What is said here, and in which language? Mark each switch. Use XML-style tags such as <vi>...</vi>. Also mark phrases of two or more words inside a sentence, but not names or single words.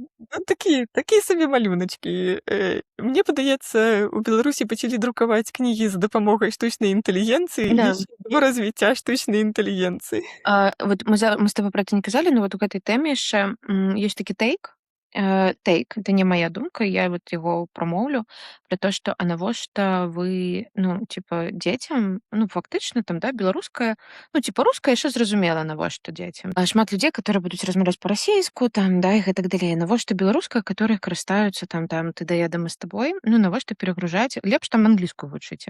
<be>Ну, такія сабе малюначкі. Мне падаецца, у Беларусі пачалі друкаваць кнігі за дапамогай штучнай інтэлігенцыі Да. і да развіцця штучнай інтэлігенцыі. Вот мы з тобой</be> <ru>про это</ru> <be>не казалі, но вот у гэтай тэме яшчэ ёсць такі тэйк. Тэйк,</be> <ru>это не моя думка, я вот его промоўлю, про то, что</ru> <be>а навошта вы,</be> <ru>ну, типа,</ru> <be>дзецям, ну, фактычна там, да, беларуская,</be> <ru>ну, типа, руская</ru> <be>яшчэ зразумела, навошта дзецям. А шмат людзей, которые будуць размаўляць па-расейску, там, да, і гэтак далей. Навошта беларуская, которые карыстаюцца там ты да я, да мы з табой, ну, навошта перагружаць, лепш там англійскую вучыце.</be>